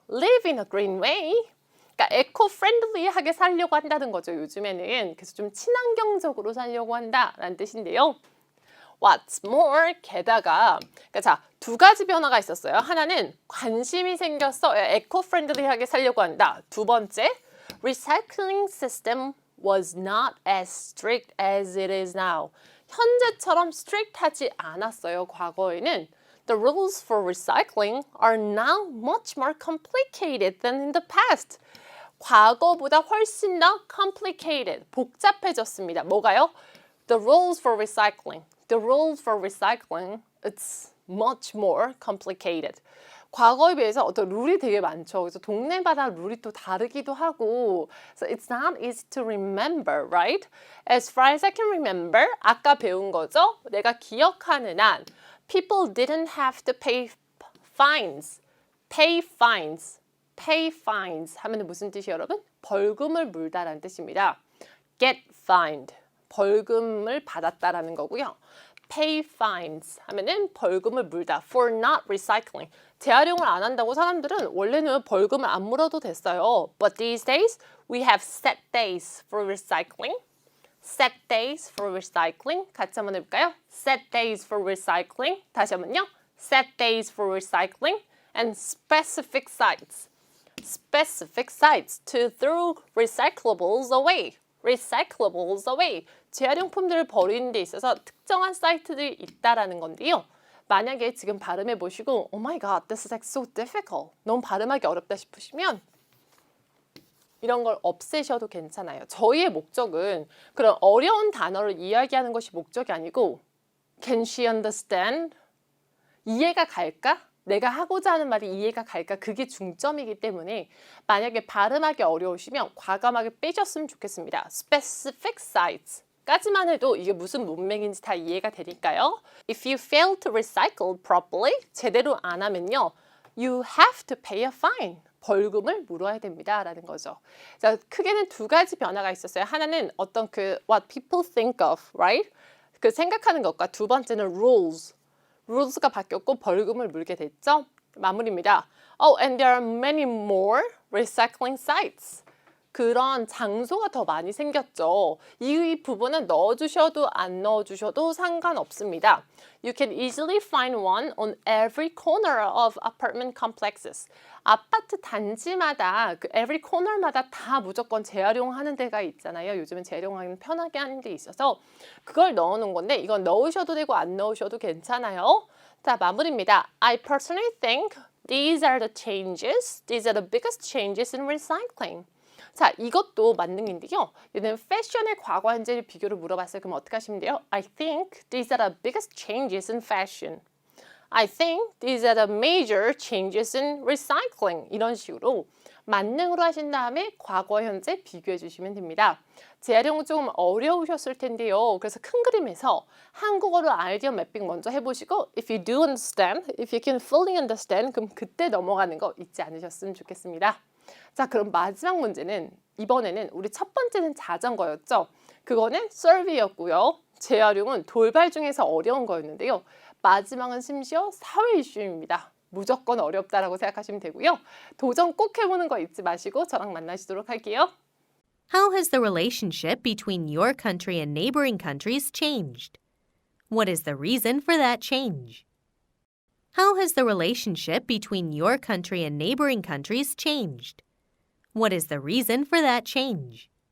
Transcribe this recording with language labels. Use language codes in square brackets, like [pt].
[en] live in a green way. [ko] 그러니까 에코-프렌들리하게 살려고 한다는 거죠, 요즘에는. 그래서 좀 친환경적으로 살려고 한다라는 뜻인데요. [en] What's more, [ko] 게다가 그러니까 자, 두 가지 변화가 있었어요. 하나는 관심이 생겼어, 에코-프렌들리하게 살려고 한다. 두 번째, [en] recycling system was not as strict as it is now. [ko] 현재처럼 strict하지 않았어요, 과거에는. [en] The rules for recycling are now much more complicated than in the past. [ko] 과거보다 훨씬 더 complicated, 복잡해졌습니다. 뭐가요? [en] The rules for recycling. The rules for recycling, it's much more complicated. [ko] 과거에 비해서 어떤 룰이 되게 많죠. 그래서 동네마다 룰이 또 다르기도 하고, [en] so it's not easy to remember, right? As far as I can remember, [ko] 아까 배운 거죠. 내가 기억하는 한, [en] people didn't have to pay fines. Pay fines. [ko] Pay fines 하면 무슨 뜻이에요, 여러분? 벌금을 물다라는 뜻입니다. [en] Get fined. [ko] 벌금을 받았다라는 거고요. Pay fines 하면은 벌금을 물다. [en] For not recycling. [ko] 재활용을 안 한다고 사람들은 원래는 벌금을 안 물어도 됐어요. [en] But these days, we have set days for recycling. Set days for recycling. [ko] 같이 한번 해볼까요? [en] Set days for recycling. [ko] 다시 한번요. [en] Set days for recycling. And specific sites. Specific sites to throw recyclables away. Recyclables away. [ko] 재활용품들을 버리는 데 있어서 특정한 사이트들이 있다라는 건데요. 만약에 지금 발음해 보시고 [en] Oh my god, this is like so difficult. [ko] 너무 발음하기 어렵다 싶으시면 이런 걸 없애셔도 괜찮아요. 저희의 목적은 그런 어려운 단어를 이야기하는 것이 목적이 아니고 [en] Can she understand? [ko] 이해가 갈까? 내가 하고자 하는 말이 이해가 갈까? 그게 중점이기 때문에 만약에 발음하기 어려우시면 과감하게 빼셨으면 좋겠습니다. Specific sites 까지만 해도 이게 무슨 문맥인지 다 이해가 되니까요. [en] If you fail to recycle properly, [ko] 제대로 안 하면요. [en] You have to pay a fine. [ko] 벌금을 물어야 됩니다. 라는 거죠. 자, 크게는 두 가지 변화가 있었어요. 하나는 어떤 그 [en] what people think of, right? [ko] 그 생각하는 것과 두 번째는 rules. rules가 바뀌었고 벌금을 물게 됐죠. 마무리입니다. [en] Oh, and there are many more recycling sites. [ko] 그런 장소가 더 많이 생겼죠. 이 부분은 넣어주셔도 안 넣어주셔도 상관없습니다. [en] You can easily find one on every corner of apartment complexes. [ko] 아파트 단지마다 그 every corner마다 다 무조건 재활용하는 데가 있잖아요. 요즘은 재활용하기 편하게 하는 데 있어서 그걸 넣어놓은 건데 이건 넣으셔도 되고 안 넣으셔도 괜찮아요. 자, 마무리입니다. [en] I personally think these are the changes. These are the biggest changes in recycling. [ko] 자, 이것도 만능인데요. 얘는 패션의 과거 현재를 비교를 물어봤어요. 그럼 어떻게 하시면 돼요? [en] I think these are the biggest changes in fashion. I think these are the major changes in recycling. [ko] 이런 식으로 만능으로 하신 다음에 과거 현재 비교해 주시면 됩니다. 재활용은 조금 어려우셨을 텐데요. 그래서 큰 그림에서 한국어로 아이디어 매핑 먼저 해보시고 [en] If you do understand, if you can fully understand, [ko] 그럼 그때 넘어가는 거 잊지 않으셨으면 좋겠습니다. 자, 그럼 마지막 문제는 이번에는 우리 첫 번째는 자전거였죠. 그거는 survey였고요. 재활용은 돌발 중에서 어려운 거였는데요. 마지막은 심지어 사회 이슈입니다. 무조건 어렵다라고 생각하시면 되고요. 도전 꼭 해보는 거 잊지 마시고 저랑 만나시도록 할게요. [en] How has the relationship between your country and neighboring countries changed? What is the reason for that change? How has the relationship between your country and neighboring countries changed? What is the reason for that change?